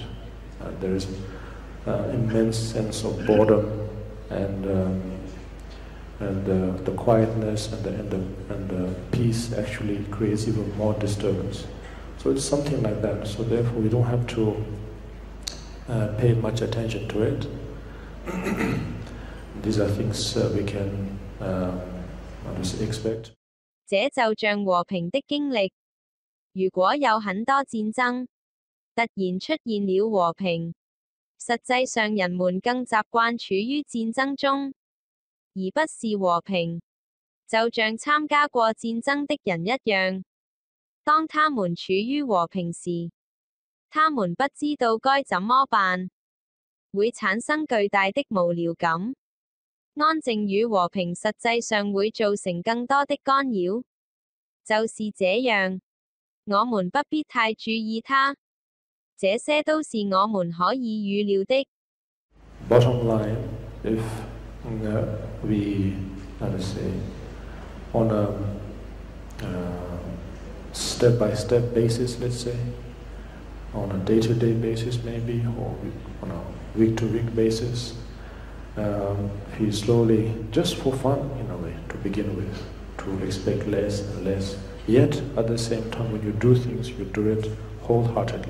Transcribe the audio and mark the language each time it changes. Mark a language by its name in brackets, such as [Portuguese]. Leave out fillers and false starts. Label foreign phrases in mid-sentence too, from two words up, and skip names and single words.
[English] There is immense sense of boredom and the quietness and the peace actually creates even more disturbance. So it's something like that. So therefore, we don't have to pay much attention to it. These are things we can expect. [Chinese] 這就像和平的經歷，如果有很多戰爭，突然出現了和平，實際上人們更習慣處於戰爭中，而不是和平，就像參加過戰爭的人一樣。當他們處於和平時，他們不知道該怎麼辦，會產生巨大的無聊感。安靜與和平實際上會造成更多的干擾，就是這樣，我們不必太注意它，這些都是我們可以預料的。 [English] Bottom line, if we, on a step-by-step basis, let's say, on a day-to-day basis maybe, or on a week-to-week basis, if you slowly, just for fun in a way, to begin with, to expect less and less, yet at the same time when you do things, you do it wholeheartedly.